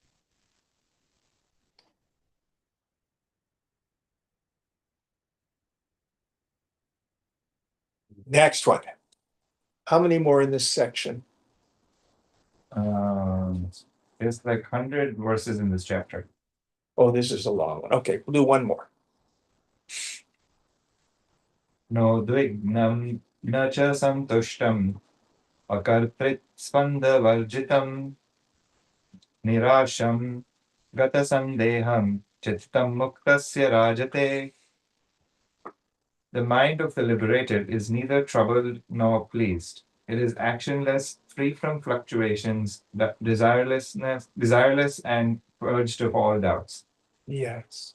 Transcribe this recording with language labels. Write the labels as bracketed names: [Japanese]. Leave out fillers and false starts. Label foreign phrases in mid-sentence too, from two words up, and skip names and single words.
[English] Next one. How many more in this section? There's like 100 verses in this chapter. Oh, this is a long one. Okay, we'll do one more. [Sanskrit] नो द्विग्नम् न च सन्तुष्टम् अकर्तृत् स्पन्दवर्जितम् निराशम् गत सन्देहम् चित्तम् मुक्तस्य राजते. [English] The mind of the liberated is neither troubled nor pleased. It is actionless, free from fluctuations, desireless and purged of all doubts. Yes.